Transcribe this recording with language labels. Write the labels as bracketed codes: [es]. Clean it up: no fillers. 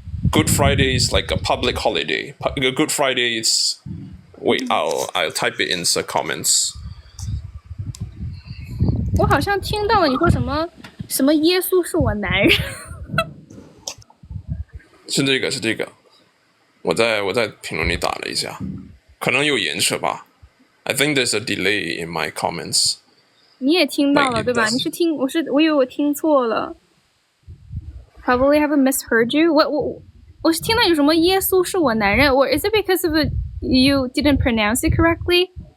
[en] Good Friday is like a public holiday. Good Friday is. Wait, I'll type it in the comments. [zh] 我好像听到了你说什么耶稣是我男人。是这个，我在评论里打了一下，可能有延迟吧。 [en] I think there's a delay in my comments. [zh] 你也听到了对吧？你是听我以为我听错了。 [en] Probably haven't misheard you. [zh] 我是听到有什么耶稣是我男人， [en] or is it because of you didn't pronounce it correctly?